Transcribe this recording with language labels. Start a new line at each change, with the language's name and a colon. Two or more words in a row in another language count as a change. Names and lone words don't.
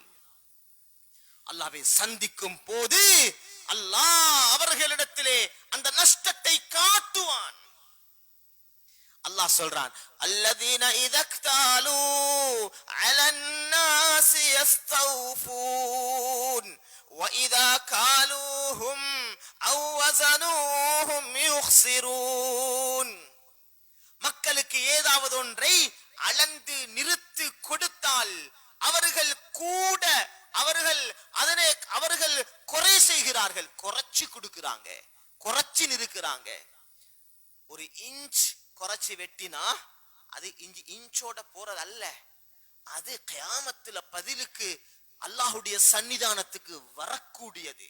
Tamil: அல்லாஹ்வை சந்திக்கும் போது அல்லாஹ் அவர்களிடத்திலே அந்த நஷ்டத்தை காட்டுவான். அல்லாஹ் சொல்றான்,
Arabic: الذين إذا اكتالوا على الناس يستوفون وَإِذَا كَالُوهُمْ أَوْ وَزَنُوهُمْ يُخْسِرُونَ.
Tamil: மக்களுக்கு ஏதாவது ஒன்றை அளந்து நிறுத்து கொடுத்தால் அவர்கள் குறை செய்கிறார்கள், குறைச்சி கொடுக்கிறாங்க, குறைச்சி நிறுக்கிறாங்க. ஒரு இன்ச் குறைச்சி வெட்டினா அது இன்ச்சோட போறது அல்ல, அது கியாமத்துல பதிலுக்கு அல்லாஹ்வுடைய சன்னிதானத்துக்கு வரக்கூடியது.